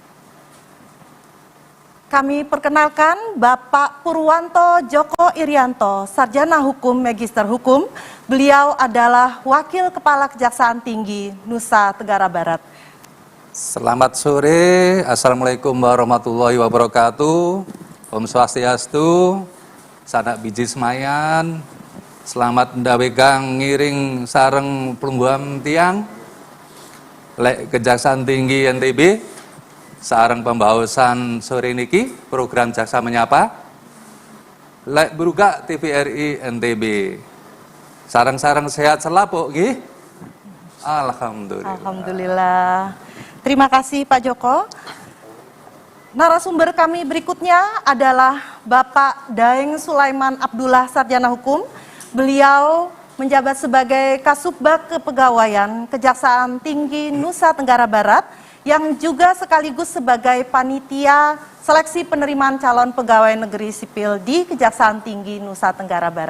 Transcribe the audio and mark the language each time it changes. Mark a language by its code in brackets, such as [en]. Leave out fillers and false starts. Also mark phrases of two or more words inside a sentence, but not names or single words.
[id] Kami perkenalkan Bapak Purwanto Joko Irianto, Sarjana Hukum Magister Hukum. Beliau adalah Wakil Kepala Kejaksaan Tinggi Nusa Tenggara Barat. Selamat sore, [ar] السلام عليكم ورحمة الله وبركاته. [sas] Om Swastiastu, sanak biji semayan, selamat ndawegang ngiring sareng pelungguam tiang, lek Kejaksaan Tinggi NTB, sareng pembahasan sore niki, program Jaksa Menyapa, lek Brugak TVRI NTB, sareng-sareng sehat selapuk, gih? [id] Alhamdulillah. Alhamdulillah. Terima kasih Pak Joko. Narasumber kami berikutnya adalah Bapak Daeng Sulaiman Abdullah, Sarjana Hukum. Beliau menjabat sebagai Kasubag Kepegawaian Kejaksaan Tinggi Nusa Tenggara Barat yang juga sekaligus sebagai panitia seleksi penerimaan calon pegawai negeri sipil di Kejaksaan Tinggi Nusa Tenggara Barat.